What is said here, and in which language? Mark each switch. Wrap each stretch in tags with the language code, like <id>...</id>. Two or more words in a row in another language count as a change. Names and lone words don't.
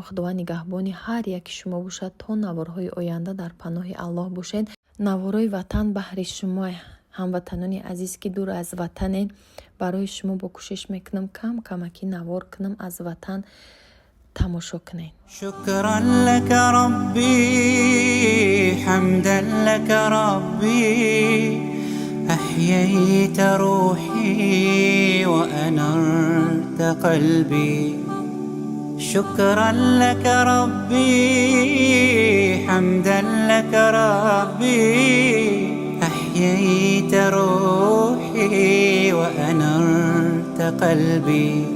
<tg>Худованд нигаҳбони ҳар яки шумо бошад то наворҳои оянда дар паноҳи Аллоҳ бошед. Наворои ватан баҳри шумо ҳамватанони азиз ки дур аз ватанен. Барои шумо бо кӯшиш мекунам кам камаки навор кунам аз ватан тамошо кунед.</tg> <ar>شكرا لك ربي حمدا لك ربي أحييت روحي وأنرت قلبي شكرا لك ربي حمدا لك ربي أحييت روحي وأنرت قلبي</ar>